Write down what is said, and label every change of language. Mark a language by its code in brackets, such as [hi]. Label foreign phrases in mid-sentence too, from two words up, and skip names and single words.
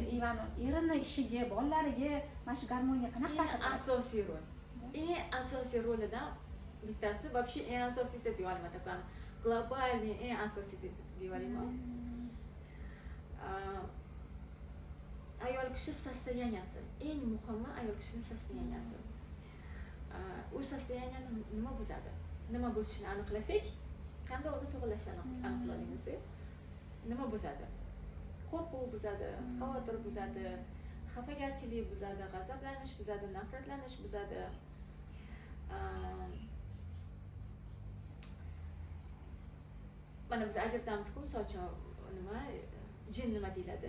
[uz] Mana erini ishiga, bolalariga mana shu garmoniya qanaqa ta'sir qiladi? Asosiy rol. Eng asosiy rolidan bittasi, вообще eng asosiysi deb olaman, takan. Globalniy eng asosiy deb olaman. Ayol kishi состоянияsi. Eng muhimi ayol kishining состоянияsi. U состоянияni nima buzadi? Nima buzishini aniqlasak, qanday uni to'g'rilashini aniqlaymiz. Nima buzadi? Qo'rquv buzadi, xavotir buzadi, xafagarchilik buzadi, g'azablanish buzadi, nafratlanish buzadi. Mana biz ajratamiz-ku, misol uchun nima, jin nima deyiladi?